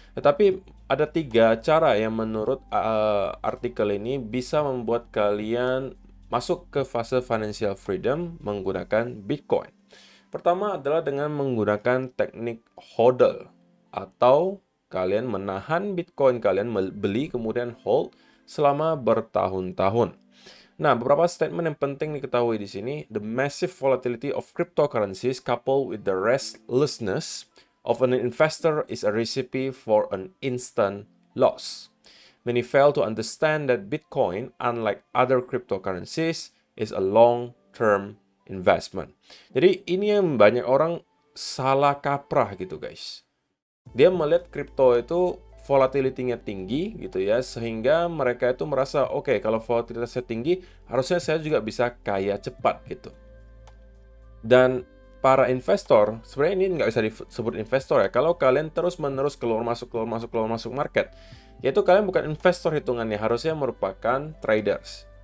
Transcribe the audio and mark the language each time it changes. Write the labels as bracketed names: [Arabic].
[Indonesian] Tetapi ada 3 cara yang menurut artikel ini bisa membuat kalian masuk ke fase financial freedom menggunakan Bitcoin. Pertama adalah dengan menggunakan teknik hodl atau kalian menahan Bitcoin kalian, beli kemudian hold selama bertahun-tahun. Nah, beberapa statement yang penting diketahui di sini. [English] The massive volatility of cryptocurrencies coupled with the restlessness of an investor is a recipe for an instant loss. Many fail to understand that Bitcoin, unlike other cryptocurrencies, is a long-term investment. [Indonesian] Jadi ini yang banyak orang salah kaprah gitu guys. Dia melihat kripto itu volatility-nya tinggi gitu ya, sehingga mereka itu merasa oke, kalau volatilitasnya tinggi harusnya saya juga bisa kaya cepat gitu. Dan para investor, sebenarnya ini nggak bisa disebut investor ya, kalau kalian terus-menerus keluar masuk market, yaitu kalian bukan investor hitungannya, harusnya merupakan traders.